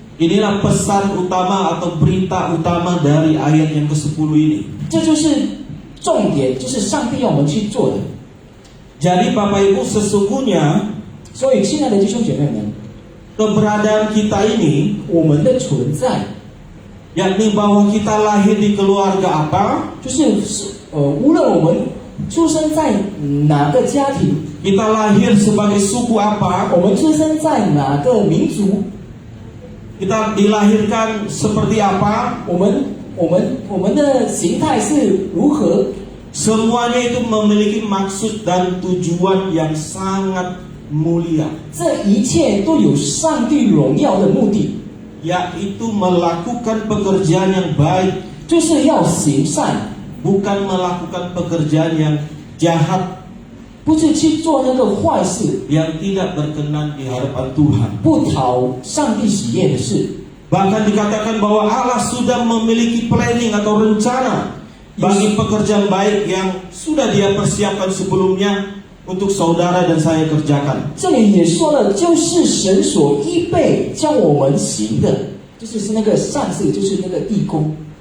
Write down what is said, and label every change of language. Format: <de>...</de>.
<id>Inilah pesan utama atau berita utama dari ayat yang ke-10 ini.</id> <zh>这就是重点，就是上帝要我们去做的。</zh> <id>Jadi Bapak Ibu, sesungguhnya</id> <zh>所以，亲爱的弟兄姐妹们，</zh> <id>keberadaan kita ini,</id> <zh>我们的存在，</zh> <id>yakni bahwa kita lahir di keluarga apa,</id> <zh>就是无论我们出生在哪个家庭，</zh> <id>kita lahir sebagai suku apa,</id> <zh>我们出生在哪个民族，</zh> <id>kita dilahirkan seperti apa,</id> <zh>我们的形态是如何，</zh> <id>semuanya itu memiliki maksud dan tujuan yang sangat mulia,</id> <zh>这一切都有上帝荣耀的目的，</zh> <id>yaitu melakukan pekerjaan yang baik,</id> <zh>就是要行善，</zh> <id>bukan melakukan pekerjaan yang jahat,</id> <zh>不是去做那个坏事，</zh> <id>yang tidak berkenan di hadapan Tuhan.</id> <zh>不讨上帝喜悦的事。</zh> <id>Bahkan dikatakan bahwa Allah sudah memiliki planning atau rencana bagi pekerjaan baik yang sudah Dia persiapkan sebelumnya untuk saudara dan saya kerjakan.</id> <zh>这里也说了，就是神所预备叫我们行的，就是那个善事，就是那个义工。</zh>